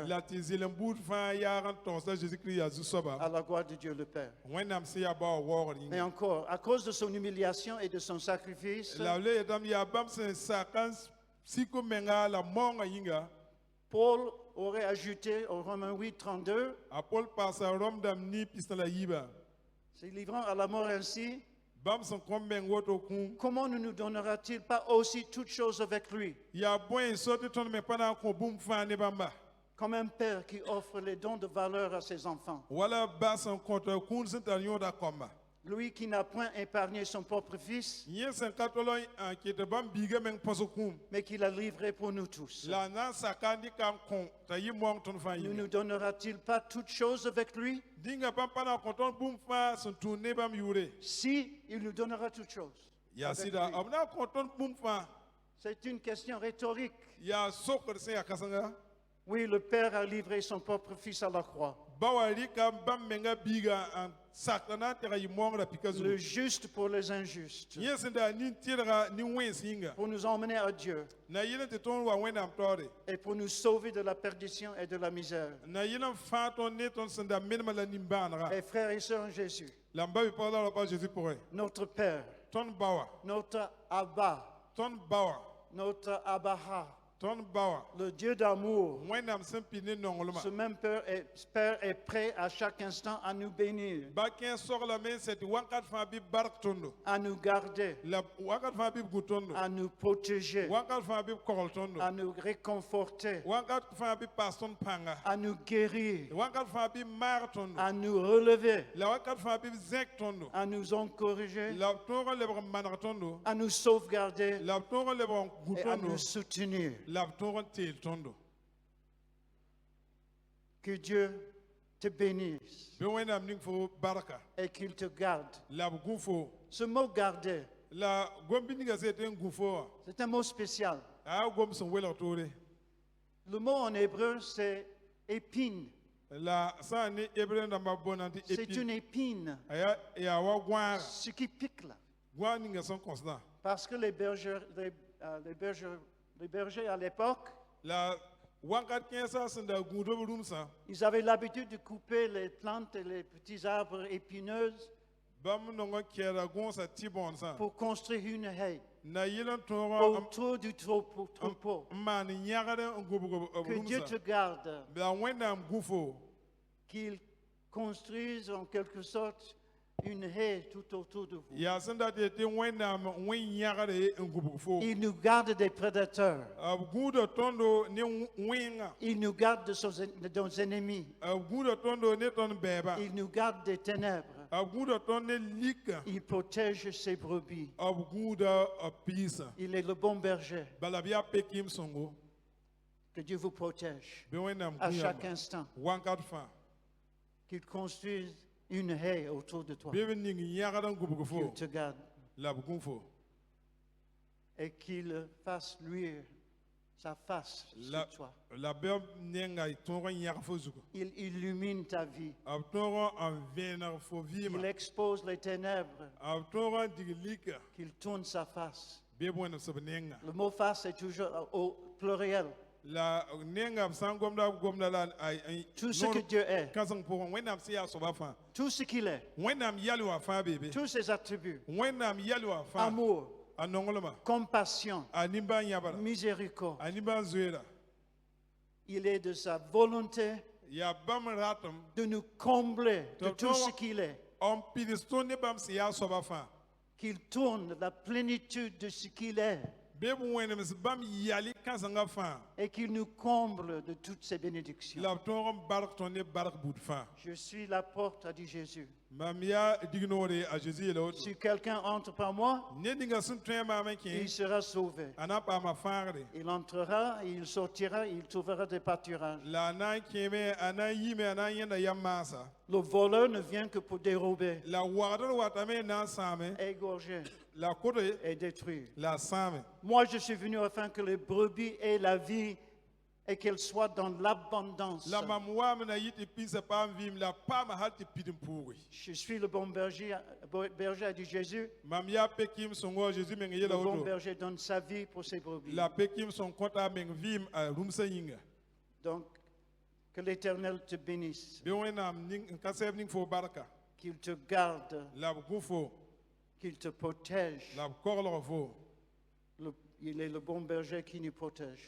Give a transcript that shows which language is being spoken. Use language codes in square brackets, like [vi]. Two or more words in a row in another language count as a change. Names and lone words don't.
[mos] la tɩ zel n buud fãa yaag n tõos la Jésus-Kirist yaa zu-soaba [fr] à la gloire de Dieu le Père. [mos] wẽnnaam sẽn yaa baoog waoogr [fr] Et [mos] yĩnga [fr] encore, à cause de son humiliation et de son sacrifice, [mos] la b le yetame yaa bãmb sẽn sak n sik b menga la maoongã yĩnga [fr] Paul aurait ajouté au Romains 8, 32, [mos] a Pol paasa Rom dãmb nii pis la yiibã [fr] se livrant à la mort ainsi, [mos] bãmb sẽn kõm meng woto kũum [fr] comment ne nous donnera-t-il pas aussi toutes choses avec lui? [mos] yaa bõe n so tɩ tõnd me pa na n kõ bũmb fãa ne bãmba [fr] Comme un père qui offre les dons de valeur à ses enfants. [mos] wala ba sẽn kõt kũud sẽn tar yõoda kɔmba [fr] Lui qui n'a point épargné son propre fils, [mos] yẽ sẽn ka tol n kɩt bãmb biiga meng põs kũum [fr] mais qui l'a livré pour nous tous. [mos] la na n saka n dɩka n kõ t'a yɩ maoong tõnd fãa [fr] Ne [mos] yĩnga [fr] nous donnera-t-il pas toutes choses avec lui? [mos] dĩnga bãmb pa na n kõ tõnd bũmb fãa sẽn tũud ne bãmb yʋʋre [fr] Si, il nous donnera toutes choses. [mos] yaa [fr] avec [mos] sɩda [fr] lui. [mos] b na n kõ tõnd bũmb fãa [fr] C'est une question rhétorique. [mos] yaa sokd sẽn yaa kãsenga [fr] Oui, le Père a livré son propre fils à la croix. [mos] ba wa rɩka bãmb menga biiga n sakda na n tɛga yɩ maoongrã pika [fr] Le [mos] zugu [fr] juste pour les injustes. [mos] yẽ sẽn daa nin-tɩrga nin-wẽns yĩnga [fr] Pour nous emmener à Dieu. [mos] na yɩl n tɩ tõnd wa wẽnnaam taoore [fr] Et pour nous sauver de la perdition et de la misère. [mos] na yɩl n fãa tõnd ne tõnd sẽn da menema la nin-bãanega [fr] Et frères et sœurs en Jésus, [mos] la n ba bɩ pag la ra pa Jésus pʋgẽ [fr] notre Père, [mos] tõnd bawa [fr] notre Abba, [mos] tõnd bawa [fr] notre Abaha, [mos] tõnd bawa [fr] le Dieu d'amour, [mos] wẽnnaam sẽn pid ne nonglmã [fr] ce même Père est prêt à chaque instant à nous bénir, [mos] ba kẽ soglame n sɛ tɩ wãnkat fãa bɩ bark tõndo [fr] à nous garder, [mos] la wãnkat fãa bɩ b gũ tõndo [fr] à nous protéger, [mos] wãnkat fãa bɩ b kogl tõndo [fr] à nous réconforter, [mos] wãnkat fãa bɩ paas tõnd pãnga [fr] à nous guérir, [mos] wãnkat fãa bɩ maag tõndo [fr] à nous relever, [mos] la wãnkat fãa bɩ b zẽk tõndo [fr] à nous encourager, [mos] la b tõog n lebg n maneg tõndo [fr] à nous sauvegarder [mos] la b tõog n lebg n gũ [fr] et à [mos] tõndo [fr] nous soutenir. [mos] la b tõog n teel tõndo [fr] Que Dieu te bénisse [mos] bɩ wẽnnaam ning fo barka [fr] et qu'il te garde. [mos] la b gũ fo [fr] Ce mot garder, [mos] la gom-bɩ ninga sẽn yetɩ n gũ fo wã [fr] c'est un mot spécial. [mos] a yaa gom sẽn welg toore [fr] Le mot en hébreu, c'est épine. [mos] la sã n ne hébreu dãmbã boonã tɩ [fr] C'est épine une épine, [mos] yaa wa goãaga [fr] ce qui pique là. [mos] goãag ninga sẽn kõsdã [fr] Parce que les bergers à l'époque, [mos] la wãnkat kẽesã sẽn da gũudb rũmsã [fr] ils avaient l'habitude de couper les plantes et les petits arbres épineuses [mos] bãmb nong n kɛɛda gõosã tɩ-bõodsã [fr] pour construire une haie [mos] na yɩl n tõog [fr] autour du troupeau. [mos] n maan yãgd n gũbg b [fr] Que Dieu te [mos] rũmsã [fr] garde, [mos] la wẽnnaam gũ fo [fr] qu'il construise en quelque sorte une haie tout autour de vous. [mos] yaa sẽn dat yetɩ wẽnnaam wẽn-yãgre n gũbg fo [fr] Il nous garde des prédateurs. [mos] b gũuda tõndo ne wẽngã [fr] Il nous garde de nos ennemis. [mos] b gũuda tõndo ne tõnd bɛɛbã [fr] Il nous garde des ténèbres. [mos] b gũuda tõnd ne lika [fr] Il protège ses brebis. [mos] b gũuda b piisã [fr] Il est le bon berger. [mos] bala b yaa pekim sõngo [fr] Que Dieu vous protège [mos] bɩ wẽnnaam [fr] à [mos] gũ [fr] chaque [mos] yãmba [fr] instant. [mos] wãnkat fãa [fr] Qu'il construise une haie autour de toi. [mos] bɩ b ning yãgd n gũbg fo [fr] Qu'il te garde. [mos] la b gũ fo [fr] et qu'il fasse luire sa face [mos] la [fr] sur toi. [mos] la bɩ b nenga y tõog n yãg fo zugu [fr] Il illumine ta vie. [mos] b tõog n vẽeneg fo vɩɩma [fr] Il expose les ténèbres. [mos] b tõog n dig lika [fr] Qu'il tourne sa face. [mos] bɩ b wẽns b nenga [fr] Le mot face est toujours au pluriel. [mos] la nenga b sã n gomda b gomda la [fr] Tout ce que Dieu est, [mos] kãseng pʋgẽ wẽnnaam sẽn yaa soaba fãa [fr] tout ce qu'il est, [mos] wẽnnaam yɛl wã fãa beebe [fr] tous ses attributs, [mos] wẽnnaam yɛl wã fãa [fr] amour, [mos] a nonglema [fr] compassion, [mos] a nimbã yãbra [fr] miséricorde. [mos] a nimbã zoeera [fr] Il est de sa volonté [mos] yaa bãmb ratem [fr] de nous combler de Donc, tout ce qu'il est, [mos] n pids tõnd ne bãmb sẽn yaa soaba fãa [fr] qu'il tourne la plénitude de ce qu'il est [mos] bɩ b wẽnems bãmb yali kãsengã fãa [fr] et qu'il nous comble de toutes ses bénédictions. [mos] la b tõog n barg tõnd ne barg bud fãa [fr] Je suis la porte, a dit Jésus. [mos] mam yaa dignoore a zeezi yeela woto [fr] Si quelqu'un entre par moi, [mos] ned ninga sẽn tõe maam n kẽ [fr] il sera sauvé. [mos] a na n paama fãagre [fr] Il entrera, il sortira, il trouvera des pâturages. [mos] la a na n kẽeme a na n yiime a na n yẽnda yam maasa [fr] Le voleur ne vient que pour dérober, [mos] la wagdr watame n na n sãame [fr] égorger [mos] la kote [fr] et détruire. [mos] la a sãame [fr] Moi, je suis venu afin que les brebis aient la vie et qu'elles soient dans l'abondance. [mos] la mam waame na yɩ tɩ pĩsã paam vɩɩm la paama hal tɩ pid n pʋʋge [fr] Je suis le bon berger, a dit Jésus. [mos] mam yaa pekim sõngo a zeezi meng [fr] Le [mos] yeela [fr] bon [mos] woto [fr] berger donne sa vie pour ses brebis. [mos] la pekim sõn kõta a meng vɩɩm a rũmsã yĩnga [fr] Donc, que l'Éternel te bénisse, [mos] bɩ wẽnnaam n ka sɛb ning fo barka [fr] qu'il te garde, [mos] la b gũ fo [fr] qu'il te protège. [mos] la b koglg fo [fr] Il est le bon berger qui nous protège.